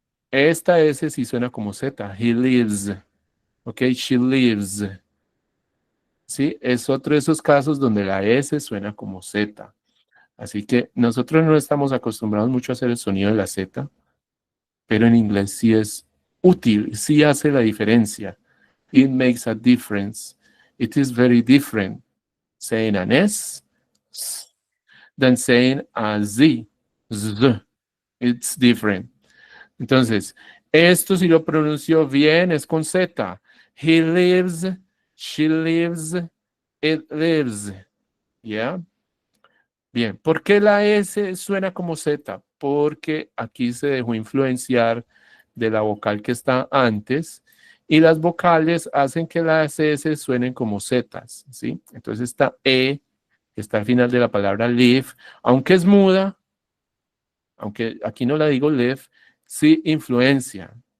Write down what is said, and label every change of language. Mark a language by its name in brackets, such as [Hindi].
[Spanish] Esta S sí suena como Z, [English] he lives, ok, she lives. [Spanish] ¿Sí? Es otro de esos casos donde la S suena como Z. Así que nosotros no estamos acostumbrados mucho a hacer el sonido de la Z, pero en inglés sí es útil, sí hace la diferencia. [English] It makes a difference. It is very different saying an S than saying a Z. Z. It's different. [Spanish] Entonces, esto si lo pronunció bien es con Z. [English] He lives, she lives, it lives. [Spanish] ¿Ya? Bien, ¿por qué la S suena como Z? Porque aquí se dejó influenciar de la vocal que está antes y las vocales hacen que las S suenen como Z, ¿sí? Entonces esta E, que está al final de la palabra live, aunque es muda, aunque aquí no la digo live, sí influencia.